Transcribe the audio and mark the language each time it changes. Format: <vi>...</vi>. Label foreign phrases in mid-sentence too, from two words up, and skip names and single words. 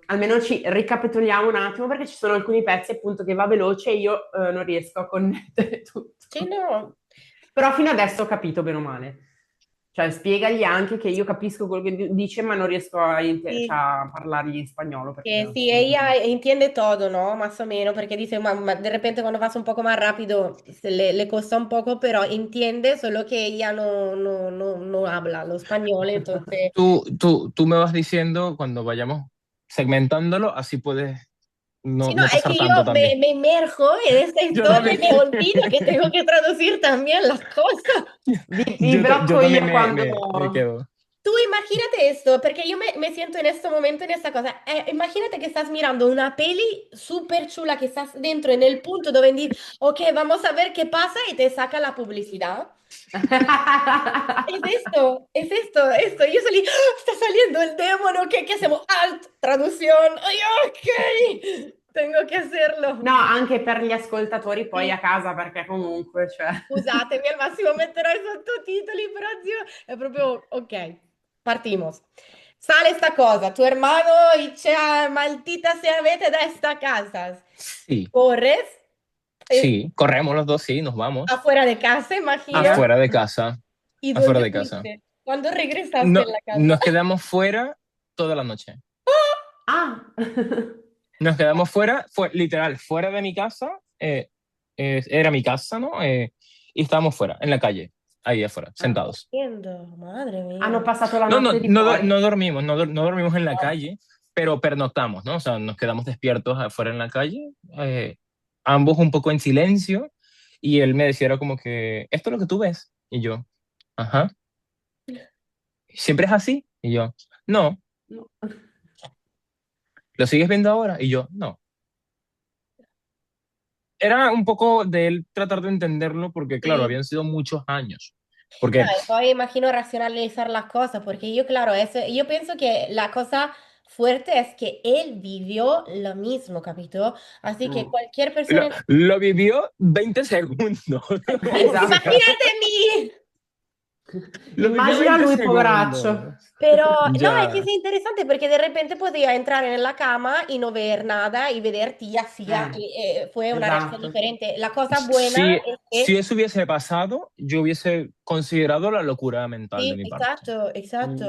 <it>Almeno ci ricapitoliamo un attimo perché ci sono alcuni pezzi appunto che va veloce e io non riesco a connettere Sì, tutto. no. Però fino adesso ho capito bene o male. Cioè, spiegagli anche che io capisco quello che dice, ma non riesco cioè, Sì. a parlargli in spagnolo perché</it> <es>Que sí,</es> <it>appunto</it> <es>ella entiende todo, ¿no? Más o menos, porque dice, de repente cuando vas un poco más rápido le cuesta un poco, pero entiende, solo que ella no habla lo español, entonces. Tú me vas diciendo cuando vayamos segmentándolo, así puedes Sí, no, no es pasar que tanto yo me, también. me inmerjo en esta Yo historia y también. me olvido que tengo que traducir también las cosas.</es> <it>vi</it> <es>Yo</es> <it>blocco</it> <es>también</es> <it>io quando...</it> <es>me quedo. Tú imagínate esto, porque yo me siento en este momento en esta cosa. Imagínate que estás mirando una peli súper chula, que estás dentro en el punto donde dices, ok, vamos a ver qué pasa y te saca la publicidad. Es esto. Yo salí, ¡ah! Está saliendo el demonio, ¿qué hacemos? Alt, traducción. Ay, ok, tengo que hacerlo.</es> <it>No, anche per gli ascoltatori poi a Sì, casa perché comunque, cioè... scusatemi, al massimo metterò i sottotitoli, però zio, è proprio,</it> <es>ok, partimos. Sale esta cosa, tu hermano y maldita sea, vete de esta casa. Sí, Corres sí, corremos los dos, sí, nos vamos. afuera de casa,</es> <it>Sì, imagino.</it> <es>Afuera de casa, ¿Y afuera dónde de casa. fuiste? ¿Cuándo regresaste No, en la casa? nos quedamos fuera toda la noche. Ah! Nos quedamos fuera, fue literal, fuera de mi casa, era mi casa, ¿no? Y estábamos fuera, en la calle, ahí afuera, Ah. sentados. Entiendo,</es> <it>madre Hanno mia. passato la</it> <es>No, no,</es> <it>notte di fuori.</it> <es>no dormimos, no dormimos en la calle, pero pernoctamos, ¿no? O sea, nos quedamos despiertos afuera en la calle, ambos un poco en silencio, y él me decía, era como que, esto es lo que tú ves, y yo, ajá, ¿siempre es así? Y yo, no, No. ¿lo sigues viendo ahora? Y yo, no. Era un poco de él tratar de entenderlo, porque claro,</es> <it>Sì.</it> <es>habían sido muchos años, No, porque y</es> <it>poi immagino</it> <es>racionalizar las cosas, porque yo, claro, yo pienso que la cosa fuerte es que él vivió lo mismo, ¿capito? Así que Mm. cualquier persona. lo vivió 20 segundos.</es> <it>Esatto.</it> <es>Imagínate mí. Lo vivió</es> <it>Immagina</it> <es>20</es> <it>lui, poveraccio.</it> <es>segundos. Pero no, es que es Ya, interesante porque de repente podía entrar en la cama y no ver nada y vederti así,</es> <it>Eh,</it> <es>y fue una reacción</es> <it>esatto.</it> <es>diferente. La cosa buena</es> <it>si,</it> <es>es si que, eso hubiese pasado, yo hubiese considerado la locura mental de sí, mi parte. exacto, Mm.</es>